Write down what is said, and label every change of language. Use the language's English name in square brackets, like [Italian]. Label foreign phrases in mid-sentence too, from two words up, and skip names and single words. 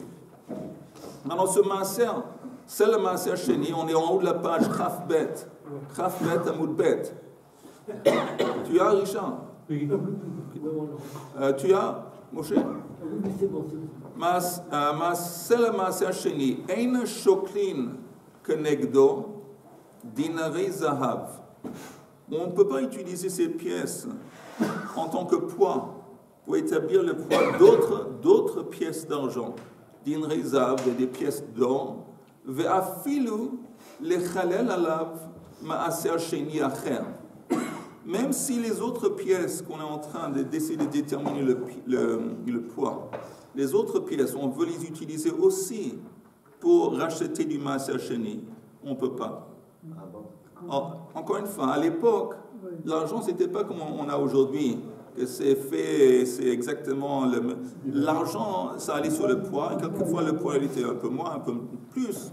[French] Maintenant, ce maaser, c'est le [Hebrew] מעשר שני. [French] On est en haut de la page [Hebrew] כ״ב. כ״ב עמוד ב. [French] Tu as, Richard? Oui. Tu as, Moshe? Oui, c'est bon. C'est le [Hebrew] מעשר שני. אין שוקלין כנגדו דינרי זהב. [French] On ne peut pas utiliser ces pièces en tant que poids pour établir le poids d'autres pièces d'argent. [Hebrew] דינרי זהב, [French] des pièces d'or. [Hebrew] ואפילו לחלל עליו מעשר שני אחר. [French] Même si les autres pièces qu'on est en train d'essayer de déterminer le poids, les autres pièces, on veut les utiliser aussi pour racheter du [Hebrew] מעשר שני, [French] on ne peut pas. Encore une fois, à l'époque, l'argent, ce n'était pas comme on a aujourd'hui, que c'est fait, c'est exactement l'argent, ça allait sur le poids, et quelquefois le poids était un peu moins, un peu plus.